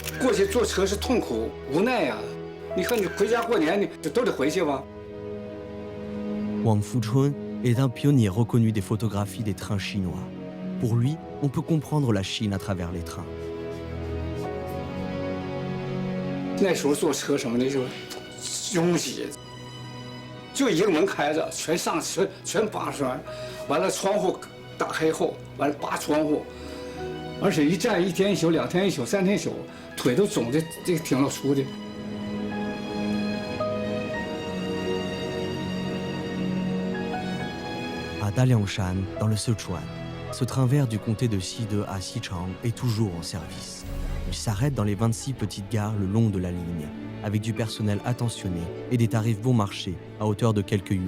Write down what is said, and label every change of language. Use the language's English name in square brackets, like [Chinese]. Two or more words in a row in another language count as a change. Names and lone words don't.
[Chinese] 过去坐车是痛苦无奈呀、你看你回家过年，你都得回去吧。 [French] Wang Fuchun est un pionnier reconnu des photographies des trains chinois. Pour lui, on peut comprendre la Chine à travers les trains. [Chinese] 那时候坐车什么的就拥挤，就一个门开着，全上全扒出来，完了窗户打开后，完了扒窗户，而且一站1天1宿、2天1宿、3天1宿，腿都肿的这个挺老粗的。 [French] À Daliangshan, dans le Sichuan, ce train vert du comté de Xide à Xichang est toujours en service. Il s'arrête dans les 26 petites gares le long de la ligne, avec du personnel attentionné et des tarifs bon marché à hauteur de quelques yuan.